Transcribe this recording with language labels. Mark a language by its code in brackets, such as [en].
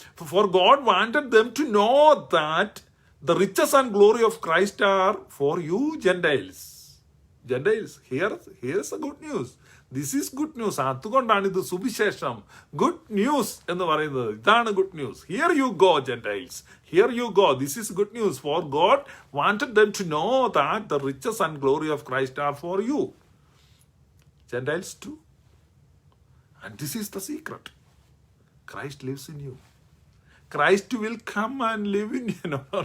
[en] For God wanted them to know that the riches and glory of Christ are for you Gentiles. Here's the good news. This is good news. [ml] അതുകൊണ്ടാണ് ഇത് സുവിശേഷം, good news എന്ന് പറയുന്നത്. ഇതാണ് good news. [en] Here you go Gentiles. Here you go. This is good news. For God wanted them to know that the riches and glory of Christ are for you Gentiles too. And this is the secret. Christ lives in you. Christ will come and live in you. No.